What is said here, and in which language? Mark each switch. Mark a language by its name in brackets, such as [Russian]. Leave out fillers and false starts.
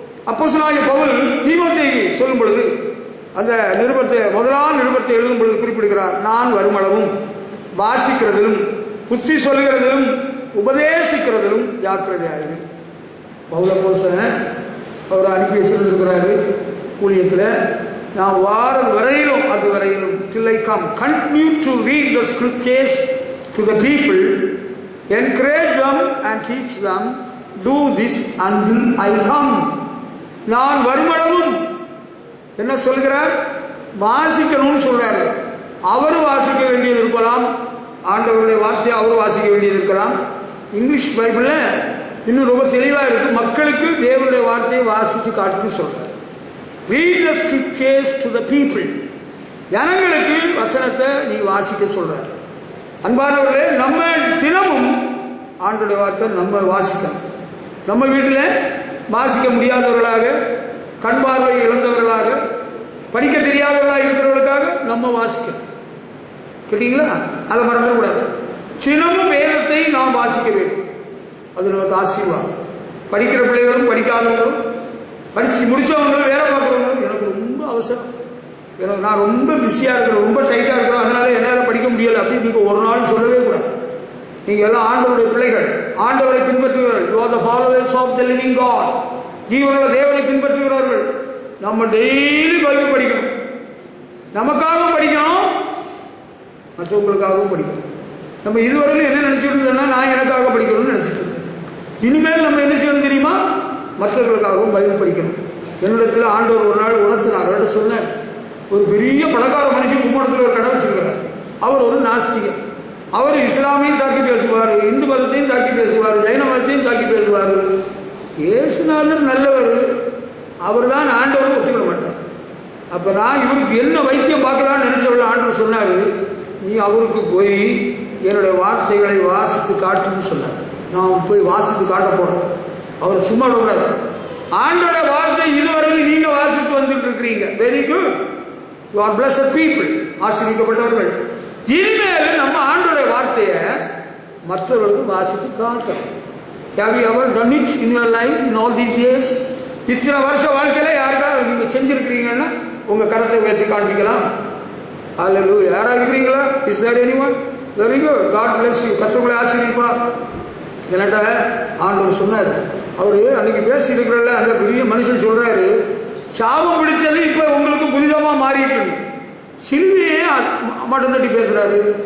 [Tamil] அப்போஸ்தலனாகிய பவுல் தீமோத்தேயுக்கு சொல்லும் பொழுது அந்த நிருபத்தை முதலாம் நிருபத்தை எழுதும் பொழுது குறிப்பிடுகிறார், நான் வருமளவும் வாசிக்கிறதிலும் புத்தி சொல்லுகிறதிலும் உபதேசிக்கிறதிலும் ஜாக்கிரதையாயிரு. பவுல் அப்போஸ்தலன் அவர் அனுப்பி வச்சிருந்திருக்கிறாரு ஊழியத்தில். நான் வாரம் வரையிலும் அது வரையிலும் [English] till I come continue to read the scriptures to the people, encourage them and teach them, do this until I come. [Tamil] நான் வருமளவும் என்ன சொல்கிறார்? வாசிக்கணும்னு சொல்றாரு. அவரு வாசிக்க வேண்டியது இருக்கலாம், ஆண்டவருடைய வார்த்தையை அவர் வாசிக்க வேண்டியது இருக்கலாம். இங்கிலீஷ் பைபிள்ல இன்னும் ரொம்ப தெளிவா இருக்கு, மக்களுக்கு தேவனுடைய வார்த்தையை வாசிச்சு காட்டுன்னு சொல்றாரு. [English] Read the scriptures to the people. [Tamil] ஜனங்களுக்கு வசனத்தை நீ வாசிக்க சொல்றாரு. அன்பானவர்களே, நம்ம தினமும் ஆண்டவருடைய வார்த்தை நம்ம வாசிக்கணும். நம்ம வீட்டில் வாசிக்க முடியாதவர்களாக, கண் பார்வை இழந்தவர்களாக, படிக்க தெரியாதவர்களாக இருக்கிறவர்களுக்காக நம்ம வாசிக்கணும். கேட்டீங்களா? அதை மறந்துடக்கூடாது. தினமும் வேதத்தை நாம் வாசிக்க வேண்டும். அது நமக்கு ஆசீர்வாதம். படிக்கிற பிள்ளைகளும் படிக்காதவங்களும், படிச்சு முடிச்சவங்களும், வேலை பார்க்குறவங்களும், எனக்கு ரொம்ப அவசரம், எனக்கு நான் ரொம்ப பிஸியா இருக்கிறேன், ரொம்ப டைட்டா இருக்கிறேன், அதனால என்னால் படிக்க முடியல அப்படின்னு நீங்க ஒரு நாள் சொல்லவே கூடாது. நீங்க எல்லாம் ஆண்டவருடைய பிள்ளைகள், ஆண்டவரை பின்பற்றுகிறார்கள். [English] You are the followers of the living God. [Tamil] ஜீவனுள்ள தேவனை பின்பற்றுகிறார்கள். நம்ம டெய்லி பைபிள் படிக்கணும். நமக்காகவும் படிக்கணும், மற்றவங்களுக்காகவும் படிக்கணும். நம்ம இதுவரையிலும் என்ன நினைச்சிட்டு இருந்தோம்னா, நான் எனக்காக படிக்கணும்னு நினைச்சிட்டு இருந்தேன். இனிமேல் நம்ம என்ன செய்யணும் தெரியுமா? மற்றவர்களுக்காகவும் பைபிள் படிக்கணும். என்னிடத்தில் ஆண்டவர் ஒரு நாள் உணர்த்தினார். அவர்கிட்ட சொன்னார், ஒரு பெரிய பணக்கார மனுஷன் கும்பகோணத்தில் ஒரு கடை வச்சிருக்கிறார். அவர் ஒரு நாஸ்திகர். அவர் இஸ்லாமையும் தாக்கி பேசுவார், இந்து மதத்தையும் தாக்கி பேசுவார், ஜைன மதத்தையும் தாக்கி பேசுவார். இயேசுநாதர் நல்லவர், அவர் தான் ஆண்டவர் ஒத்துக்கிட மாட்டார். அப்ப நான் இவருக்கு என்ன வைத்தியம் பார்க்கலாம்னு நினைச்சவர்கள் ஆண்டவர் சொன்னாரு, நீ அவருக்கு போய் என்னுடைய வார்த்தைகளை வாசித்து காட்டுன்னு சொன்னார். நான் போய் வாசித்து காட்ட போறேன். அவர் சும்மா விடாது. ஆண்டோட வார்த்தை இதுவரையில் நீங்க வாசித்து வந்துட்டு இருக்கிறீங்க. [English] very good, you are blessed people, [Tamil] ஆசீர்வதிக்கப்பட்டவர்கள். இனிமேல் நம்ம ஆண்டோட வார்த்தையை மற்றவர்களுக்கு வாசித்து காட்டணும். [English] Have you ever done it in your life in all these years? [Tamil] இத்தனை வருஷ வாழ்க்கையில யாருக்காவது நீங்க செஞ்சிருக்கிறீங்கன்னா உங்க கரத்தை வச்சு காண்பிக்கலாம். ஹல்லேலூயா. யாரா இருக்கிறீங்களா? [English] Is there anyone? Very good. God bless you. [Tamil] கர்த்தர் ஆசீர்வதிப்பா. என்கிட்ட ஆண்டவர் சொன்னார், அவரு அன்னைக்கு பேசி இருக்கிறல்ல அந்த பெரிய மனுஷன் சொல்றாரு, சாபம் பிடிச்சது இப்ப உங்களுக்கு புனிதமா மாறிட்டு, சிலுவையே மட்டும் தட்டி பேசுறாரு.